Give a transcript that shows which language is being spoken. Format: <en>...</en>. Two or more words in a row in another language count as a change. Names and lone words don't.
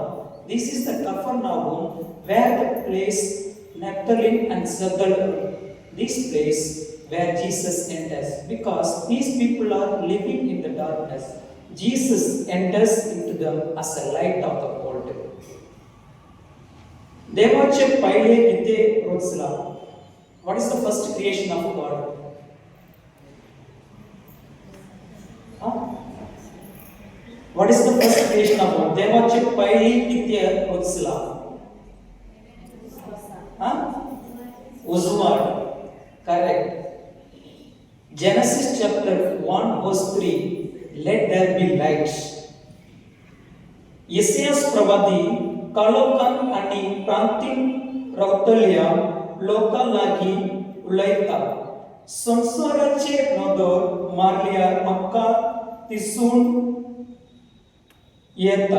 <en>This is the Capernaum where the place Naphtali and Zebulun. this place where Jesus enters, because these people are living in the darkness. Jesus enters into them as a light of the world.</en> <kok>देवाचे पहिले किती रचला.</kok> <en>What is the first creation of God? What is the first creation of God?</en> <kok>देवाचे पहिले किती रचला. उजवाड.</kok> <en>Correct. Genesis chapter 1 verse 3. Let there be light.</en> <kok>यशायास प्रवादी कालोखान आणि प्रांतीन रावतल्या लोकां लागीं उलयता. संसाराचे नदर मारल्यार आमकां दिसून येता.</kok>